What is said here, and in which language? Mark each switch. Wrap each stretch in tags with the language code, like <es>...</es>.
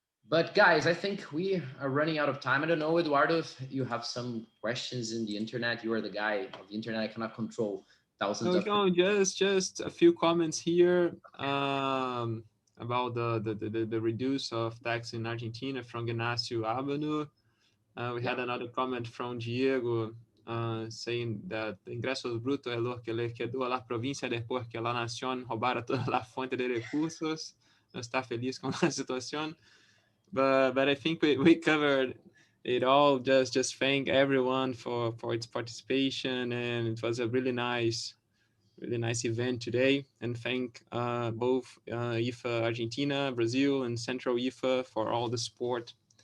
<en>But guys, I think we are running out of time. I don't know, Eduardo, if you have some questions in the internet. You are the guy of the internet. I cannot control thousands of. No, just a few comments here about the reduce of tax in Argentina from Ignacio Abanu. We had another comment from Diego saying that</en> <es>ingresos brutos es lo que le quedó a la provincia después que la nación robara toda la fuente de recursos. No está feliz con la situación.</es> <en>But I think we covered it all. Just thank everyone for its participation, and it was a really nice event today. And thank both IFA Argentina, Brazil, and Central IFA for all the support.</en>